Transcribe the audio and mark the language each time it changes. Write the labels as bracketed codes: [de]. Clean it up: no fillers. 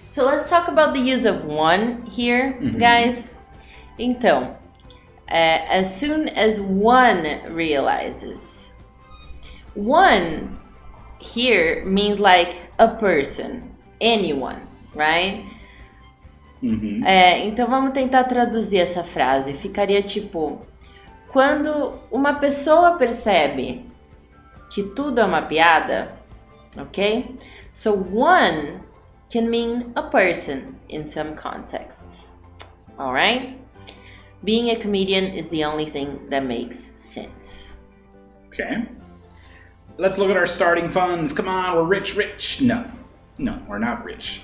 [en] So let's talk about the use of one here, guys. Então, as soon as one realizes. One here means like a person, anyone, right? [pt] Então vamos tentar traduzir essa frase. Ficaria tipo, quando uma pessoa percebe que tudo é uma piada, ok? [en] So one can mean a person in some contexts, alright? Being a comedian is the only thing that makes sense. Okay. Let's look at our starting funds. Come on, we're rich. No, we're not rich.